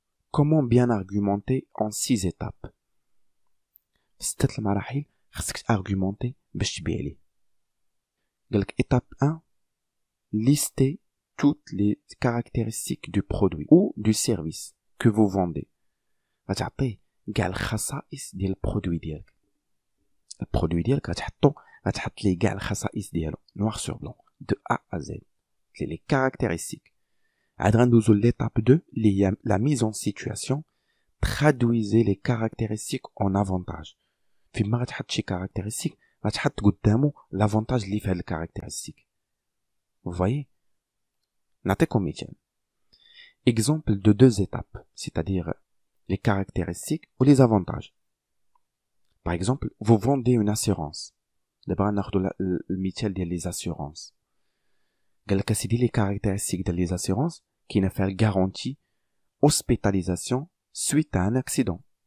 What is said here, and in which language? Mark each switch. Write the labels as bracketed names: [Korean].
[French] Comment bien argumenter en 6 étapes. [Arabic] في 6 المراحل خصك argumenter باش تبيع لي. قالك [French] étape 1, listez toutes les caractéristiques du produit ou du service que vous vendez. [Arabic] غتعطيه كاع الخصائص ديال البرودوي ديالك. البرودوي ديالك غتحط ليه كاع الخصائص ديالو [French] noir sur blanc de A à Z. Les caractéristiques. [Arabic] عاد غندوزو [French] l'étape 2 [Arabic] اللي هي [French] la mise en situation. Traduisez les caractéristiques en avantage. [Arabic] فيما غتحط شي caractéristique غتحط قدامو l'avantage اللي في هاد الكاركتيرستيك. [French] Vous voyez? [Arabic] نعطيكم مثال. [French] Exemple de 2 étapes, c'est-à-dire les caractéristiques ou les avantages. Par exemple, vous vendez une assurance. D'abord, [Arabic] ناخدو المثال ديال [French] les assurances. [Arabic] قالك اسيدي [French] les caractéristiques ديال les assurances [Arabic] كاينه فيها [French] garantie hospitalisation suite à un accident.